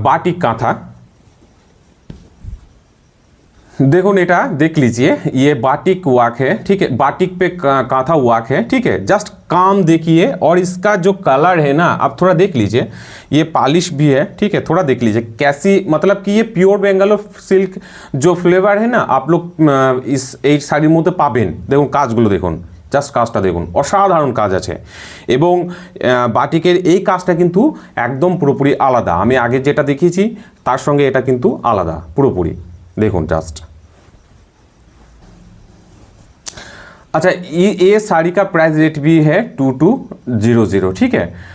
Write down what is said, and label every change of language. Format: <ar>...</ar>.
<hi>Batik কাঁথা देखो नेटा देख लीजिए, ये बाटिक वर्क है, ठीक है, बाटिक पे कांथा वर्क है, ठीक है। जस्ट काम देखिए, और इसका जो कलर है ना, आप थोड़ा देख लीजिए, ये पॉलिश भी है, ठीक है, थोड़ा देख लीजिए कैसी, मतलब कि ये प्योर बेंगालोर सिल्क जो फ्लेवर है ना, आप लोग</hi> <bn>इस साड़िर मध्य पाबेन। देखो काजगुलो देखुन, জাস্ট কাজটা দেখুন, অসাধারণ কাজ আছে। এবং বাটিকের এই কাজটা কিন্তু একদম পুরোপুরি আলাদা, আমি আগে যেটা দেখিয়েছি তার সঙ্গে এটা কিন্তু আলাদা পুরোপুরি, দেখুন জাস্ট।</bn> <hi>अच्छा ये साड़ी का प्राइस रेट भी है 2200, ठीक है।</hi>